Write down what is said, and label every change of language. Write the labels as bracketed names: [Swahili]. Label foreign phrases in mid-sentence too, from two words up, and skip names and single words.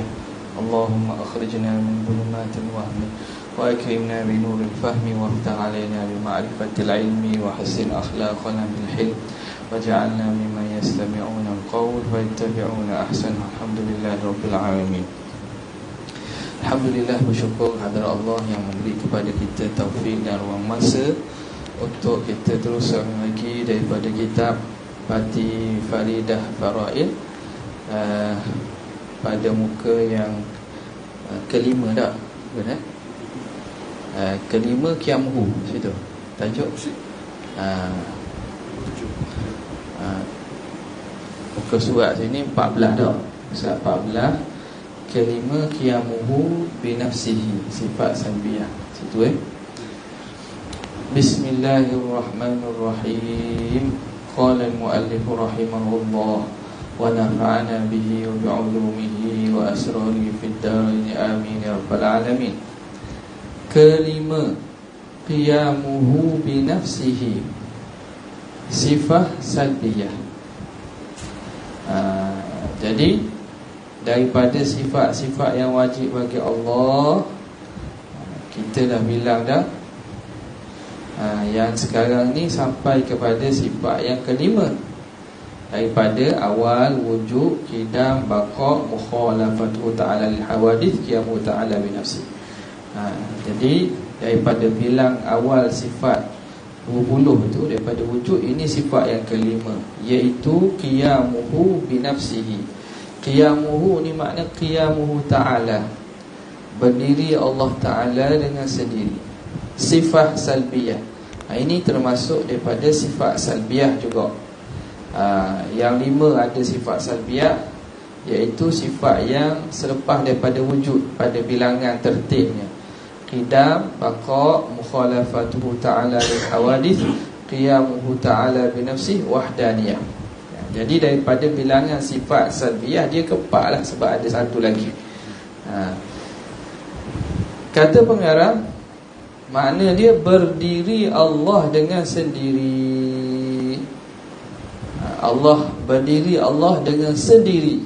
[Arabic] اللهم أخرجنا من ظلمات الوهم وأكرمنا بنور الفهم وافتح علينا بمعرفة العلم وحسن أخلاقنا بالحلم واجعلنا ممن يستمعون القول فيتبعون أحسنه. الحمد لله رب العالمين. Alhamdulillah, [Malay] bersyukur kehadirat Allah yang memberi kepada kita taufik dan ruang masa untuk kita terus lagi daripada kitab Fatih Faridah Faraid pada muka yang kelima dah, benar? Kelima Qiyamuhu, situ tajuk muka surat sini 14 dah, surat 14. Kelima [Arabic] قيامه بنفسه, [Malay] sifat salbiyah, situ Bismillahirrahmanirrahim. [Arabic] قال المؤلف رحمه الله ونفعنا به وبعلومه وأسراره في الدارين آمين يا رب العالمين. [Malay] Kelima [Arabic] قيامه بنفسه, [Malay] sifat salbiyah. Jadi daripada sifat-sifat yang wajib bagi Allah, kita dah bilang dah. Yang sekarang ni sampai kepada sifat yang kelima. Daripada awal wujud, qidam, baqa', [Arabic] مخالفة تعالى للحوادث، قيام تعالى بنفسه. [Malay] Jadi daripada bilang awal sifat 20 tu, daripada wujud, ini sifat yang kelima, iaitu [Arabic] قيامه بنفسه. [Malay] Qiyamuhu ni makna [Arabic] قيامه تعالى, [Malay] berdiri Allah Ta'ala dengan sendiri. Sifat salbiyah, ini termasuk daripada sifat salbiyah juga. Yang lima ada sifat salbiyah, iaitu sifat yang selepas daripada wujud pada bilangan tertibnya. [Arabic] قدم، بقاء، مخالفته تعالى للحوادث، قيامه تعالى بنفسه, wahdaniyah. [Malay] Jadi daripada bilangan sifat salbiyah, dia keempat lah, sebab ada satu lagi. Kata pengarang, makna dia berdiri Allah dengan sendiri. Allah berdiri, Allah dengan sendiri.